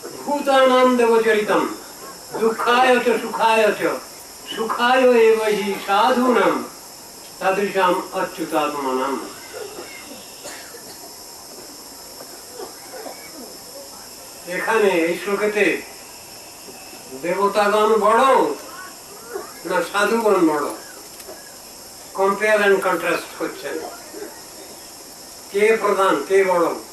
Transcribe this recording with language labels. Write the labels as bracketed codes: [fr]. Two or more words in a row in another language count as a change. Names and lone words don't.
[sa] भूतानां देवचरितम दुःखाय च सुखाय च सुखाय एव हि साधूनां तादृशाम अच्युतात्मनाम। [bn] এখানে এই শ্লোকেতে দেবতাগণ বড় না সাধুগণ বড়, [en] compare and contrast [bn] করছেন, কে প্রধান কে বড়।